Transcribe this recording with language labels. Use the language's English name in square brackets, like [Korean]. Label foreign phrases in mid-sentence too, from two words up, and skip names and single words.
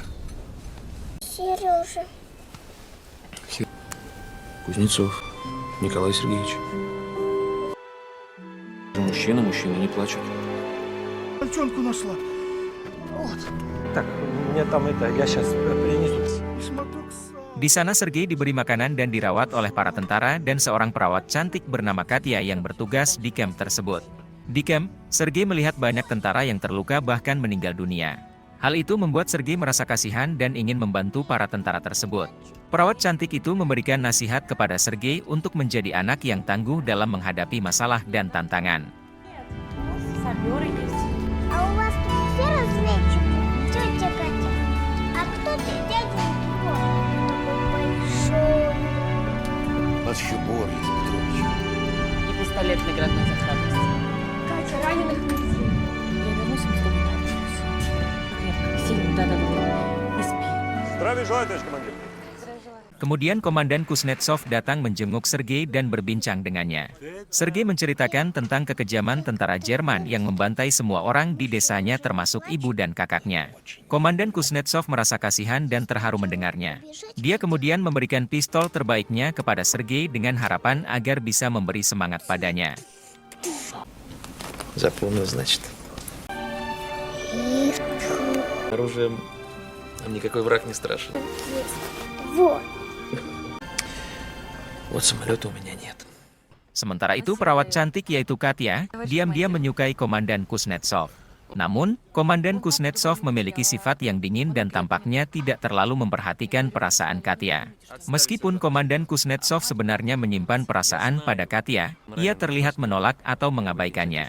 [Russian] Сережа. Кузнецов Николай Сергеевич. Мужчины не плачут. Девчонку нашла. Так, мне там это, я сейчас принесу. [Indonesian] Di sana Sergei diberi makanan dan dirawat oleh para tentara dan seorang perawat cantik bernama Katya yang bertugas di kamp tersebut. Di kamp, Sergei melihat banyak tentara yang terluka bahkan meninggal dunia. Hal itu membuat Sergei merasa kasihan dan ingin membantu para tentara tersebut. Perawat cantik itu memberikan nasihat kepada Sergei untuk menjadi anak yang tangguh dalam menghadapi masalah dan tantangan. [Russian] А у вас тут все разведчики? Тетя Катя, а кто ты, дяденька Боря? Такой большой. У нас еще Борис Петрович. И пистолет наградной сохранности. Катя, раненых нести. Я вернусь, мы с тобой пообщаемся. Крепко, сильно, да-да-да. И спи. Здравия желаю, товарищ командир. [Indonesian] Kemudian Komandan Kuznetsov datang menjenguk Sergei dan berbincang dengannya. Sergei menceritakan tentang kekejaman tentara Jerman yang membantai semua orang di desanya termasuk ibu dan kakaknya. Komandan Kuznetsov merasa kasihan dan terharu mendengarnya. Dia kemudian memberikan pistol terbaiknya kepada Sergei dengan harapan agar bisa memberi semangat padanya. [Russian] Запомнил, значит. Оружием нам никакой враг не страшен. Вот. Вот самолета у меня нет. [Indonesian] Sementara itu perawat cantik yaitu Katya, diam-diam menyukai Komandan Kuznetsov. Namun, Komandan Kuznetsov memiliki sifat yang dingin dan tampaknya tidak terlalu memperhatikan perasaan Katya. Meskipun Komandan Kuznetsov sebenarnya menyimpan perasaan pada Katya, ia terlihat menolak atau mengabaikannya.